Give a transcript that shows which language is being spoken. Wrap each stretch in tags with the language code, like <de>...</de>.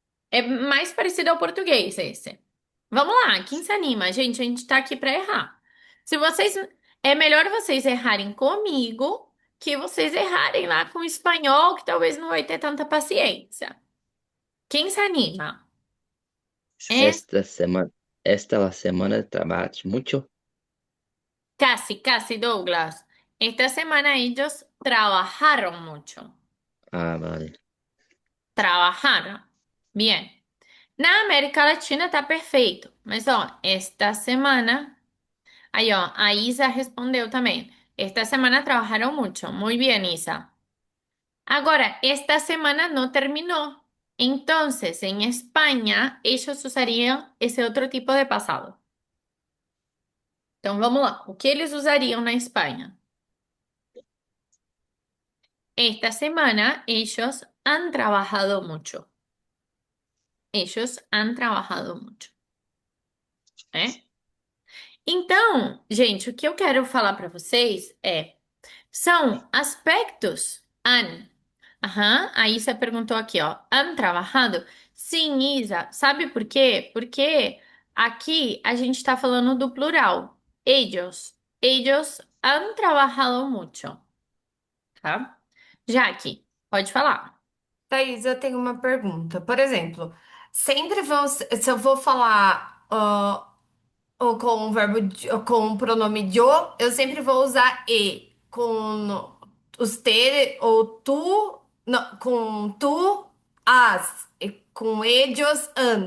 <pt>É mais parecido ao português esse. Vamos lá, quem se anima? Gente, a gente tá aqui para errar. Se vocês. É melhor vocês errarem comigo que vocês errarem lá com o espanhol, que talvez não vai ter tanta paciência. Quem se anima? É</pt> <es>esta semana, esta la semana trabajas mucho. casi, Douglas. Esta semana ellos trabajaron mucho. Ah, vale. Trabajaron. Bien.</es> <pt>Na América Latina tá perfeito. Mas, ó,</pt> <es>esta semana.</es> <pt>Aí, ó, a Isa respondeu também.</pt> <es>Esta semana trabajaron mucho. Muy bien, Isa. Ahora, esta semana no terminó. Entonces, en España, ellos usarían ese otro tipo de pasado.</es> <pt>Então, vamos lá. O que eles usariam na Espanha?</pt> <es>Esta semana, ellos han trabajado mucho. Ellos han trabajado mucho.</es> <pt>É? Então, gente, o que eu quero falar para vocês são aspectos han. Aham, a Isa perguntou aqui, ó.</pt> <es>Han trabajado?</es> <pt>Sim, Isa. Sabe por quê? Porque aqui a gente está falando do plural.</pt> <es>Ellos. Ellos han trabajado mucho, tá?</es> <pt>Jaque, pode falar. Thaís, eu tenho uma pergunta. Por exemplo, sempre vão, se eu vou falar ou com o verbo ou com o pronome yo, eu sempre vou usar e. Com os ter ou tu, não, com tu, as, e com ellos, an.</pt>